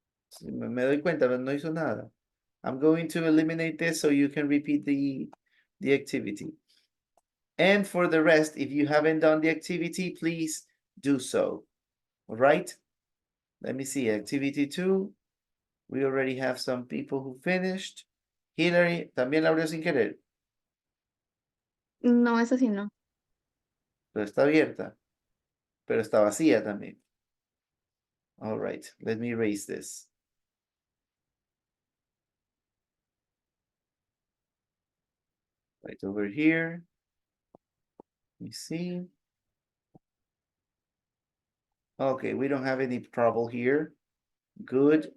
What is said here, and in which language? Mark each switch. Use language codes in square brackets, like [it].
[es] Sí, me doy cuenta, pero no hizo nada. [en] I'm going to eliminate this so you can repeat the activity. And for the rest, if you haven't done the activity, please do so. All right? Let me see. Activity 2. We already have some people who finished. [es] Hillary, también la abrió sin querer, No, eso sí no. pero está abierta, pero está vacía también. [en] All right, let me erase this. Right over here. Let me see. Okay, we don't have any trouble here. Good.